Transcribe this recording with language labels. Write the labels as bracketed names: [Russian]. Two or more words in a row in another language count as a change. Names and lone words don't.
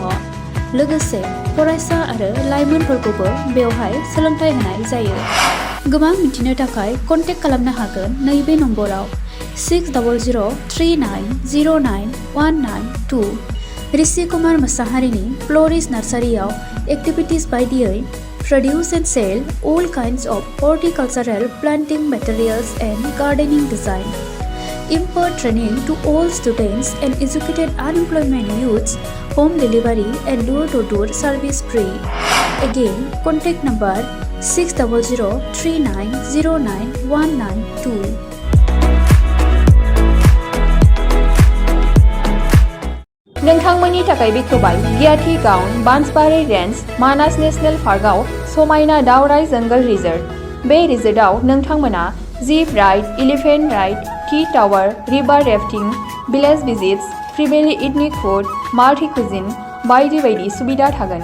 [Bodo] लोगोसे फरायसा आरो लाइमोनफोरखौबो बेवहाय सोलोंथाइ होनाय जायो। गोबां मिथिनो थाखाय कन्टेक्ट खालामनो हागोन नैबे नम्बराव 6009091992। ऋषि कुमार मोसाहारिनि फ्ल'रिस नार्सारियाव एक्टिभिटिस बायदियै [English] produce and sell all kinds of horticultural planting materials and gardening design. Impart training to all students and educated unemployment youths, home delivery and door-to-door service free. Again, contact number 6003909192. [Bodo] नोंथांमोननि थाखाय बेखेवबाय गियाथि गाउन बान्सबारि रेन्ज मानास नेशनेल पार्कआव समायना दावराइ जंगल रिजर्ट। बे रिजर्टआव नोंथांमोना [English] jeep ride, elephant ride, tea tower, river rafting, village visits, freebie ethnic food, multi cuisine [Bodo] बायदि बायदि सुबिदा थागोन।